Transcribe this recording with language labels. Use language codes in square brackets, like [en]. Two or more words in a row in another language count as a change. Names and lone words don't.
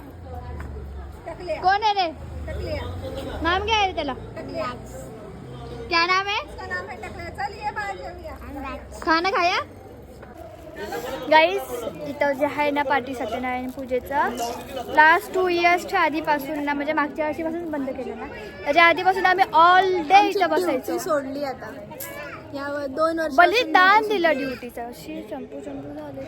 [mr] कोण आहे रे? [hi] नाम क्या है त्याला? क्या नाम है? खाना खाया गाईज. [mr] इथं जे आहे ना पार्टी सत्यनारायण पूजेचं [en] last 2 years [mr] आधीपासून ना म्हणजे मागच्या वर्षीपासून बंद केलं ना त्याच्या आधीपासून आम्ही [en] all day [mr] इथं बसायचो. सोडली आता यावर 2 वर्ष बलिदान दिलं ड्युटीचं. चंपू झाले.